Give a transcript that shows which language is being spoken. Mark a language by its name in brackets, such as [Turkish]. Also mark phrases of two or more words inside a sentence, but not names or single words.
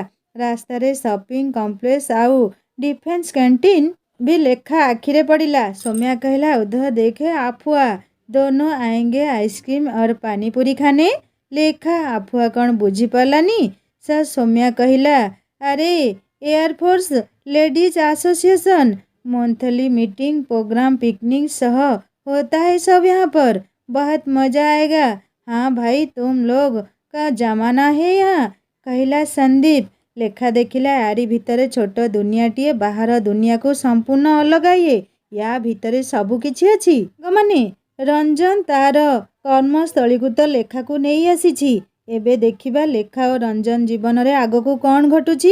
[Odia] ରାସ୍ତାରେ [English] shopping complex [Odia] ଆଉ [English] defence canteen [Odia] ବି ଲେଖା ଆଖିରେ ପଡ଼ିଲା। ସୌମ୍ୟା କହିଲା [Hindi] उधर देखे आफुआ, दोनों आएंगे आइसक्रीम और पानीपुरी खाने। [Odia] ଲେଖା ଆଫୁଆ କ'ଣ ବୁଝିପାରିଲାନି। ସୌମ୍ୟା କହିଲା ଆରେ [English] airforce ladies association monthly meeting program picnic [Hindi] सह होता है सब यहाँ पर, बहुत मजा आएगा। हाँ भाई तुम लोग का जमाना है यहाँ [Odia] କହିଲା ସନ୍ଦୀପ। ଲେଖା ଦେଖିଲା ଆରି ଭିତରେ ଛୋଟ ଦୁନିଆଟିଏ, ବାହାର ଦୁନିଆକୁ ସମ୍ପୂର୍ଣ୍ଣ ଅଲଗା ଇଏ। ୟା ଭିତରେ ସବୁ କିଛି ଅଛି। ମାନେ ରଞ୍ଜନ ତାର କର୍ମସ୍ଥଳୀକୁ ତ ଲେଖାକୁ ନେଇ ଆସିଛି। ଏବେ ଦେଖିବା ଲେଖା ଓ ରଞ୍ଜନ ଜୀବନରେ ଆଗକୁ କ'ଣ ଘଟୁଛି।